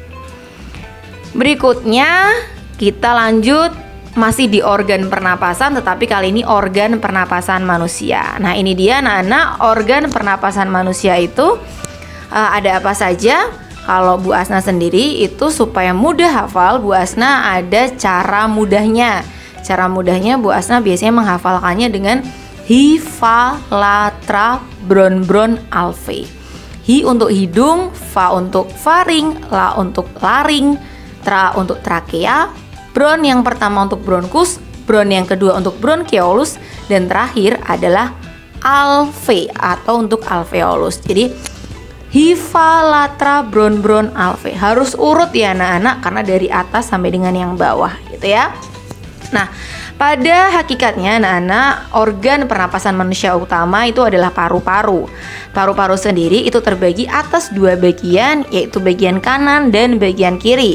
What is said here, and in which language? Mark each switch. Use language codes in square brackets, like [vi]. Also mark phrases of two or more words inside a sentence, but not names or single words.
[id] Berikutnya kita lanjut masih di organ pernapasan, tetapi kali ini organ pernapasan manusia. Nah, ini dia anak-anak, organ pernapasan manusia itu ada apa saja? Kalau Bu Asna sendiri itu supaya mudah hafal, Bu Asna ada cara mudahnya. Cara mudahnya Bu Asna biasanya menghafalkannya dengan hi, fa, la, tra, bron, bron, alve. Hi untuk hidung, fa untuk faring, la untuk laring, tra untuk trakea, bron yang pertama untuk bronkus, bron yang kedua untuk bronkiolus, dan terakhir adalah alve atau untuk alveolus. Jadi hi, fa, la, tra, bron, bron, alve. Harus urut ya anak-anak karena dari atas sampai dengan yang bawah gitu ya. Nah, pada hakikatnya anak-anak, organ pernapasan manusia utama itu adalah paru-paru. Paru-paru sendiri itu terbagi atas 2 bagian, yaitu bagian kanan dan bagian kiri.